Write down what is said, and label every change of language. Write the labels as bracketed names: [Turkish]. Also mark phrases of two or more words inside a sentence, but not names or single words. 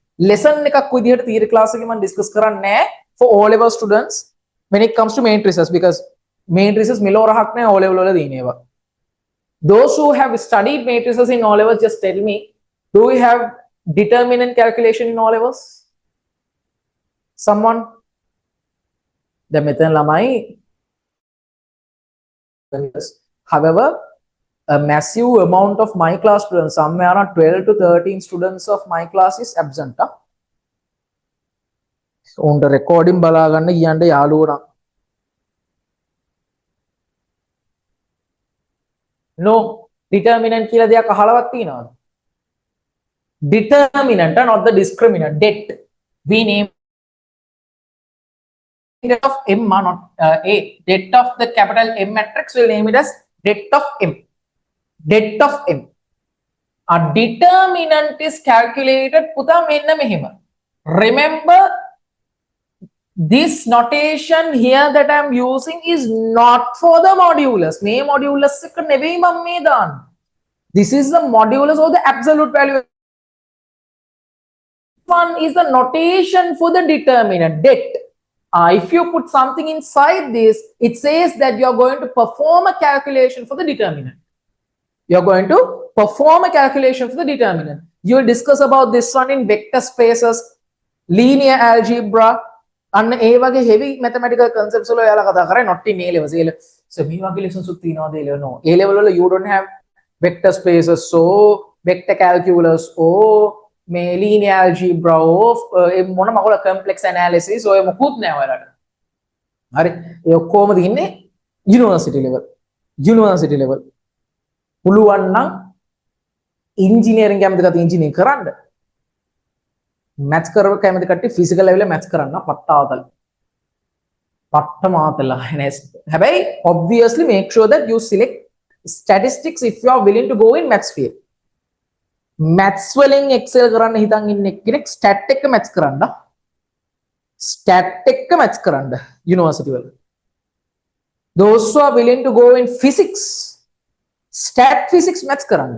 [Sinhala] Lesson එකක් විදිහට theory class එකේ මම discuss කරන්නේ නැහැ [English] for O-level students when it comes to matrices because matrices [Sinhala] මෙලෝ රහක් නැහැ O-level වල දින ඒවා. [English] Those who have studied matrices in O-levels, just tell me, do we have determinant calculation in O-levels? Someone? The method lamai. However, a massive amount of my class students, somewhere around 12 to 13 students of my class is absent. On the recording [Sinhala] බලාගන්න කියන්න යාළුවෝ. No, determinant කියලා දෙයක් අහලවත් තියෙනවද? [English] Determinant, not the discriminant. Det. We name det of M, not A. Det of the capital M matrix, we'll name it as det of M. Det of M. A determinant is calculated [Sinhala] පුතා මෙන්න මෙහෙම. [English] Remember, this notation here that I'm using is not for the modulus. [Sinhala] මේ modulus එක නෙවෙයි මම මේ දාන්නේ. [English] This is the modulus or the absolute value. One is the notation for the determinant, det. If you put something inside this, it says that you are going to perform a calculation for the determinant. You're going to perform a calculation for the determinant. You will discuss about this one in vector spaces, linear algebra, and [Sinhala] ඒ වගේ [English] heavy mathematical concepts [Sinhala] වල ඔයාලා කතා කරන්නේ [English] not in A levels. So [Sinhala] මේ වගේ lessons උත් තියනවාද [English] A level? No. A level වල you don't have vector spaces, so vector calculus, මේ linear algebra, [Sinhala] මොන මගල complex analysis, ඔය මොකුත් නෑ ඔයාලට. හරි. ඒ ඔක්කොම තියෙන්නේ university level. [English] University level. [Sinhala] පුළුවන් නම් [English] engineering කැමති [Sinhala] කට්ටිය engineering කරන්න. maths කරව කැමති කට්ටිය physical level එක maths කරන්න පට්ටාතල. පට්ටමාතල. [English] හැබැයි obviously make sure that you select statistics if you are willing to go in maths field. [Sinhala] maths වලින් excel කරන්න හිතන් ඉන්න කෙනෙක් stat එක maths කරන්න. stat එක maths කරන්න university වල. [English] Those who are willing to go in physics, stat physics maths කරන්න.